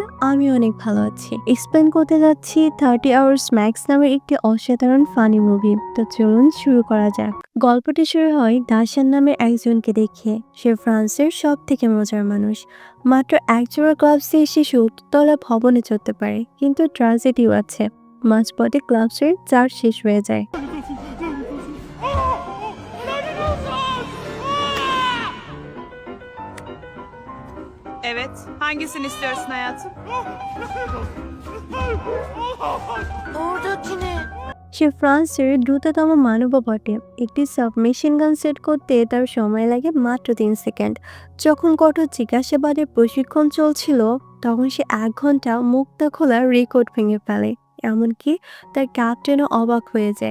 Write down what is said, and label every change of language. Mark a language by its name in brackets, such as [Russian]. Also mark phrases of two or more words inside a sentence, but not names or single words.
[Bangla] আমি অনেক ভালো আছি। এক্সপ্লেইন করতে যাচ্ছি 30 Hours Max নামের একটি অসাধারণ ফানি মুভি। তো চলুন শুরু করা যাক। গল্পটি শুরু হয় দাশান নামের একজনকে দেখে। সে ফ্রান্সের সবথেকে মজার মানুষ। মাত্র একজোড়া গ্লাভসে সে ৭০ তলা ভবনে চড়তে পারে। কিন্তু ট্র্যাজেডিও আছে। মাঝপথে গ্লাভসের চার্জ শেষ হয়ে যায়। [Turkish] Evet. Hangisini istiyorsun hayatım? Oradaki ne? [Bangla] সে ফ্রান্সের দ্রুততম মানবও বটে। একটি সাবমেশিন গান সেট করতে তার সময় লাগে মাত্র ৩ সেকেন্ড। যখন কঠোর জিজ্ঞাসাবাদের প্রশিক্ষণ চলছিল, তখন সে ১ ঘন্টা মুক্তা খোলার রেকর্ড ভেঙে ফেলে। এমনকি তার ক্যাপ্টেনও অবাক হয়ে যায়।